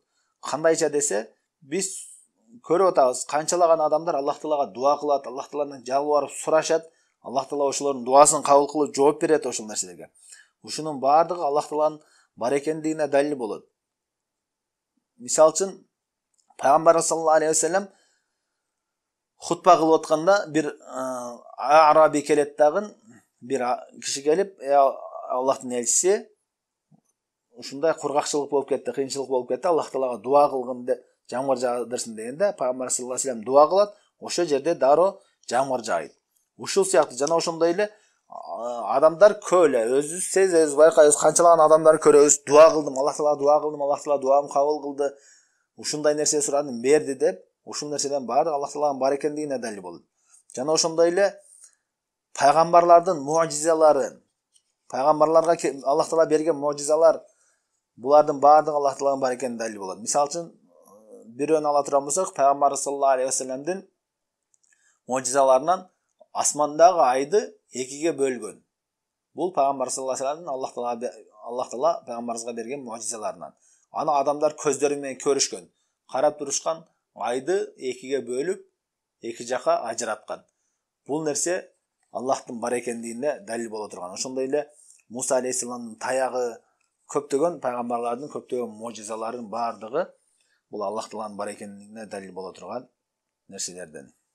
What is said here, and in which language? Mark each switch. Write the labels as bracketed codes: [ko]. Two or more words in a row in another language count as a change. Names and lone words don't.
[ky] Кандайча десе, биз көрүп атабыз, канчалаган адамдар Аллах Таалага дуа кылат, Аллах Тааладан жалбарып сурашат, Аллах Таала ошолордун дуасын кабыл кылып жооп берет ошол нерселерге. Ушунун бардыгы Аллах Тааланын бар экендигине далил болот. Мисалы үчүн, Пайгамбар [ar] صلى الله عليه وسلم [ky] хутба кылып атканда бир араби келет дагы, бир киши келип, Аллахтын элчиси, ушундай кургакчылык болуп кетти, кыйынчылык болуп кетти, Аллах Таалага дуа кылгын деп, жамгыр жаадырсын дегенде, Пайгамбар [ar] صلى الله عليه وسلم [ky] дуа кылат, ошол жерде дароо жамгыр жаайт. Ушул сыяктуу жана ошондой эле адамдар көп эле, өзүбүз сезебиз, байкайбыз, канчалаган адамдар көрөбүз, дуа кылдым, Аллах Таалага дуа кылдым, Аллах Таала дуамды кабыл кылды, ушундай нерсе сурадым, берди деп, ушул нерседен баары Аллах Тааланын бар экендигине далил болот. Жана ошондой эле пайгамбарлардын муъжизалары, пайгамбарларга Аллах Таала берген муъжизалар, булардын баардыгы Аллах Тааланын бар экенине далил болот. Мисалы үчүн, бирөөнү ала турган болсок, Пайгамбар [ar] صلى الله عليه [ky] салламдын муъжизаларынан асмандагы айды экиге бөлгөн. Бул Пайгамбар [ar] صلى الله عليه وسلم [ky] Аллах Таала пайгамбарыбызга берген муъжизаларынан. Аны адамдар көздөрү менен көрүшкөн, карап турушкан, айды экиге бөлүп, эки жака ажыраткан. Бул нерсе Аллахтын бар экендигине далил боло турган. Ошондой эле Муса алейхиссаламдын таягы, көптөгөн пайгамбарлардын көптөгөн муъжизаларынын бардыгы бул Аллах Тааланын бар экендигине далил боло турган нерселерден.